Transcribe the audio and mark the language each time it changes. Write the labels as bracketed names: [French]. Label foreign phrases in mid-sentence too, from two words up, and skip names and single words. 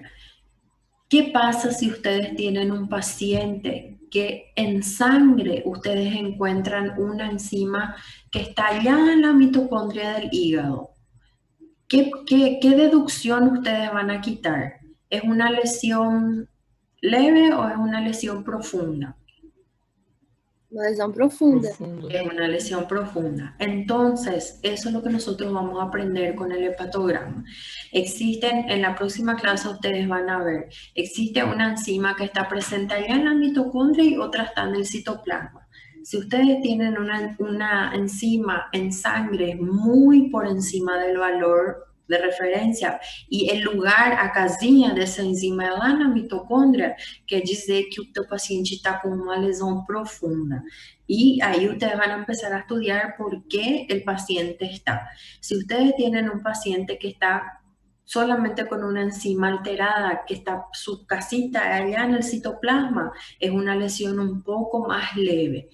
[Spanish] ¿Qué pasa si ustedes tienen un paciente que en sangre ustedes encuentran una enzima que está allá en la mitocondria del hígado? ¿Qué deducción ustedes van a quitar? ¿Es una lesión leve o es una lesión profunda? [Portuguese] Uma lesão profunda. [Spanish] Es una lesión profunda. Entonces, eso es lo que nosotros vamos a aprender con el hepatograma. En la próxima clase ustedes van a ver, existe una enzima que está presente allá en la mitocondria y otra está en el citoplasma. Si ustedes tienen una enzima en sangre muy por encima del valor de referência [Portuguese] e el lugar, a casinha dessa enzima é lá na mitocôndria, quer dizer que o teu paciente está com uma lesão profunda. [Spanish] Y ahí ustedes van a empezar a estudiar por qué el paciente está. Si ustedes tienen un paciente que está solamente con una enzima alterada, que está su casita allá en el citoplasma, es una lesión un poco más leve.